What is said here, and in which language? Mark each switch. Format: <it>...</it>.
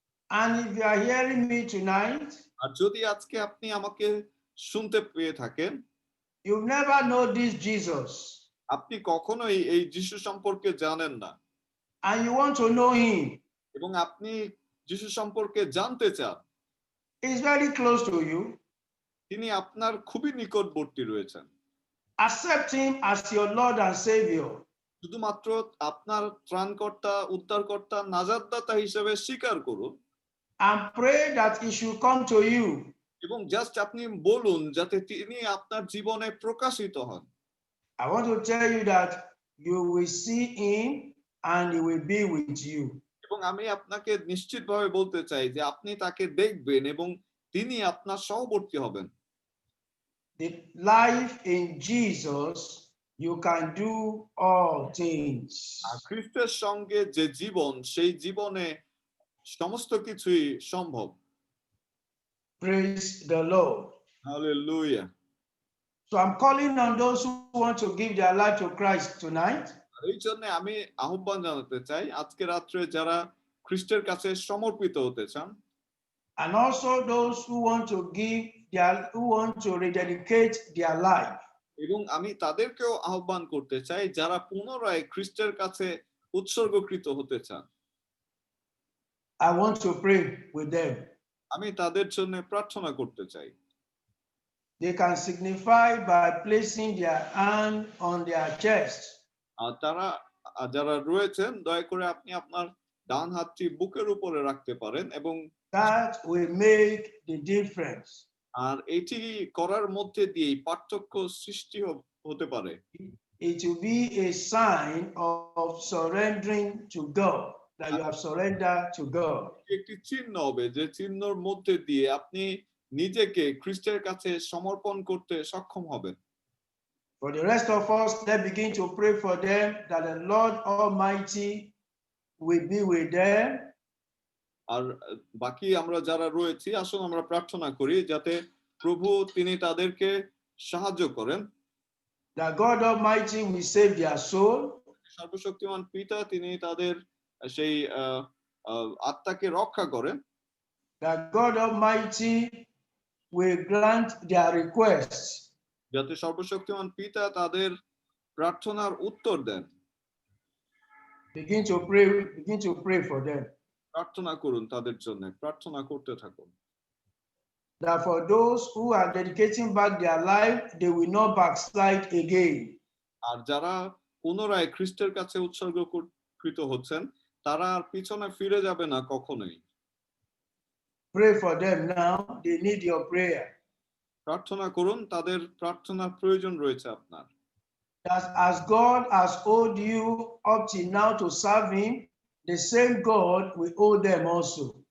<en>And if you are hearing me tonight,</en> <bn>আর যদি আজকে আপনি আমাকে শুনতে পেয়ে থাকেন,</bn> <en>you never know this Jesus,</en> <bn>আপনি কখনোই এই যিশু সম্পর্কে জানেন না,</bn> <en>and you want to know him,</en> <bn>এবং আপনি যিশু সম্পর্কে জানতে চান,</bn> <en>he's very close to you.</en> <bn>তিনি আপনার খুবই নিকটবর্তী রয়েছেন।</bn> <en>Accept him as your Lord and Savior.</en> <bn>শুধুমাত্র আপনার ত্রাণকর্তা, উদ্ধারকর্তা, নাজাতদাতা হিসেবে স্বীকার করুন,</bn> <en>And pray that he should come to you.</en> <bn>এবং জাস্ট আপনি বলুন যাতে তিনি আপনার জীবনে প্রকাশিত হন।</bn> <en>I want to tell you that you will see him and he will be with you.</en> <bn>এবং আমি আপনাকে নিশ্চিতভাবে বলতে চাই যে আপনি তাকে দেখবেন এবং তিনি আপনার সহবর্তী হবেন।</bn> <en>The life in Jesus, you can do all things.</en> <bn>আর খ্রিস্টের সঙ্গে যে জীবন, সেই জীবনে সমস্ত কিছুই সম্ভব।</bn> <en>Praise the Lord.</en> <bn>Hallelujah.</bn> <en>So I'm calling on those who want to give their life to Christ tonight.</en> <bn>এই জন্য আমি আহ্বান জানাতে চাই আজকে রাত্রে যারা খ্রিস্টের কাছে সমর্পিত হতে চান,</bn> <en>And also those who want to rededicate their life.</en> <bn>এবং আমি তাদেরকেও আহ্বান করতে চাই যারা পুনরায় খ্রিস্টের কাছে উৎসর্গকৃত হতে চান।</bn> <en>I want to pray with them.</en> <bn>আমি তাদের জন্য প্রার্থনা করতে চাই।</bn> <en>They can signify by placing their hand on their chest.</en> <bn>আর তারা যারা রয়েছেন দয়া করে আপনি আপনার ডান হাতটি বুকের উপরে রাখতে পারেন এবং</bn> <en>That will make the difference.</en> <bn>আর এটি করার মধ্যে দিয়েই পার্থক্য সৃষ্টি হতে পারে।</bn> <en>It will be a sign of surrendering to God, that you have surrendered to God.</en> <bn>একটি চিহ্ন হবে যে চিহ্নর মধ্যে দিয়ে আপনি নিজেকে খ্রিস্টের কাছে সমর্পণ করতে সক্ষম হবেন।</bn> <en>For the rest of us, let's begin to pray for them that the Lord Almighty will be with them.</en> <bn>আর বাকি আমরা যারা রয়েছি আসুন আমরা প্রার্থনা করি যাতে প্রভু তিনি তাদেরকে সাহায্য করেন।</bn> <en>That God Almighty will save their soul.</en> <bn>সর্বশক্তিমান পিতা তিনি তাদের সেই আত্মাকে রক্ষা করেন।</bn> <en>That God Almighty will grant their requests.</en> <bn>যাতে সর্বশক্তিমান পিতা তাদের প্রার্থনার উত্তর দেন।</bn> <en>Begin to pray for them.</en> <bn>প্রার্থনা করুন তাদের জন্য, প্রার্থনা করতে থাকুন।</bn> <en>That for those who are dedicating back their life, they will not backslide again.</en> <bn>আর যারা পুনরায় খ্রিস্টের কাছে উৎসর্গকৃত হচ্ছেন তারা আর পিছনে ফিরে যাবে না কখনোই।</bn> <en>Pray for them now. They need your prayer.</en> <bn>প্রার্থনা করুন, তাদের প্রার্থনার প্রয়োজন রয়েছে আপনার।</bn> <en>That as God has owed you up till now to serve Him, the same God will owe them also.</en>